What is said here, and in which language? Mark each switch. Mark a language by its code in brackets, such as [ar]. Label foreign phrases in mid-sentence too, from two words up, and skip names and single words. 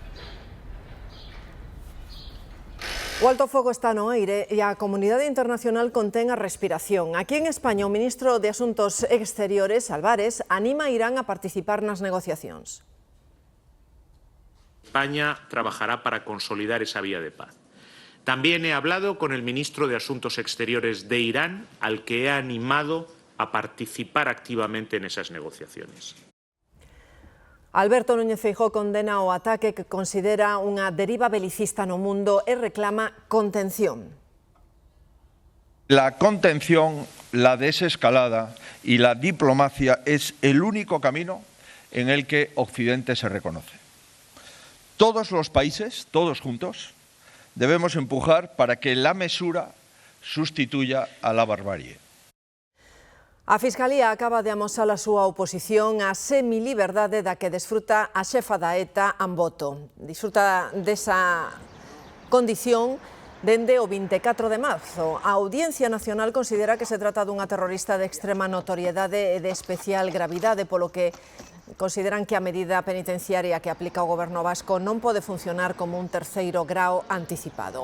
[gl] O alto fogo está no aire e a comunidade internacional contén a respiración. Aquí en España, o ministro de Asuntos Exteriores, Álvarez, anima a Irán a participar nas negociacións. [es] España trabajará para consolidar esa vía de paz. También he hablado con el ministro de Asuntos Exteriores de Irán, al que he animado a participar activamente en esas negociaciones. [gl] Alberto Núñez Feijóo condena o ataque que considera unha deriva belicista no mundo e reclama contención. [es] La contención, la desescalada y la diplomacia es el único camino en el que Occidente se reconoce. Todos los países, todos juntos, debemos empujar para que la mesura sustituya a la barbarie. [gl] A Fiscalía acaba de amosar a súa oposición á semiliberdade da que desfruta a xefa da ETA, Amboto. Disfruta desa condición dende o 24 de marzo. A Audiencia Nacional considera que se trata dunha terrorista de extrema notoriedade e de especial gravidade, polo que consideran que a medida penitenciaria que aplica o Goberno vasco non pode funcionar como un terceiro grao anticipado.